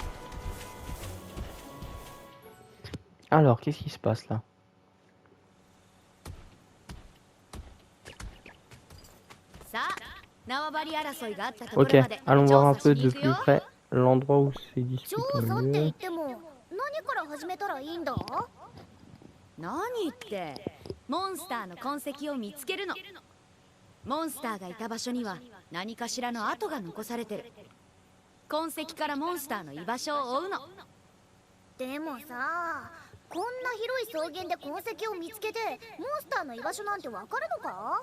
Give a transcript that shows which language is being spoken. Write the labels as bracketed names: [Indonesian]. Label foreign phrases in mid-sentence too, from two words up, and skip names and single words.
[French] Alors, qu'est-ce qui se passe là? Ok, allons voir un peu de plus près l'endroit où c'est disputé le mieux. [Japanese] 何から始めたらいいんだ？何ってモンスターの痕跡を見つけるの。モンスターがいた場所には何かしらの跡が残されてる。痕跡からモンスターの居場所を追うの。でもさ、こんな広い草原で痕跡を見つけてモンスターの居場所なんてわかるのか？